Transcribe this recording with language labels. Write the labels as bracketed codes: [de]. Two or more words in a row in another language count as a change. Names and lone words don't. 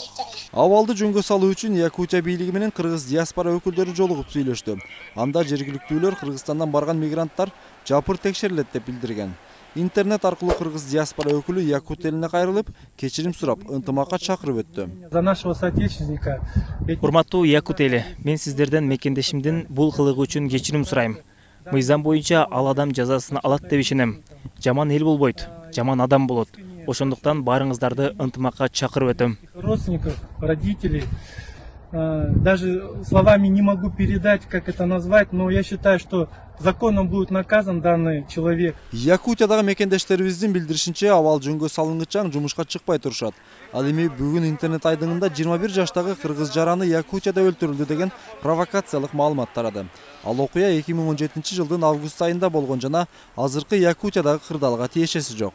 [ky] Абалды жөнгө салуу үчүн Якутия бийлиги менен кыргыз диаспора өкүлдөрү жолугуп сүйлөштү. Анда жергиликтүүлөр Кыргызстандан барган мигранттар жапыр текшерилет деп билдирген. Интернет аркылуу кыргыз диаспора өкүлү Якут элине кайрылып, кечирим сурап, ынтымакка чакырып өттү. [ru] За нашего соотечественника. [ky] Урматтуу Якут эли, мен сиздерден мекендешимдин бул кылыгы үчүн кечирим сурайм. Мыйзам боюнча ал адам жазасын алат деп ишенем. Жаман эл болбойт, жаман адам болот. Ошондуктан баарыңыздарды ынтымакка чакырып өтөм. [ru] Родственников, родителей, Даже словами не могу передать, как это назвать, но я считаю, что законом будет наказан данный человек. [ky] Якутиядагы мекендештерибиздин билдиришинче, абал жөнгө салынгычаң жумушка чыкпай турушат. Ал эми бүгүн интернет айдыңында 21 жаштагы кыргыз жараны Якутияда өлтүрүлдү деген провокациялык маалымат тарады. Ал окуя 2017 жылдын август айында болгон жана азыркы Якутиядагы кырдаалга тиешеси жок.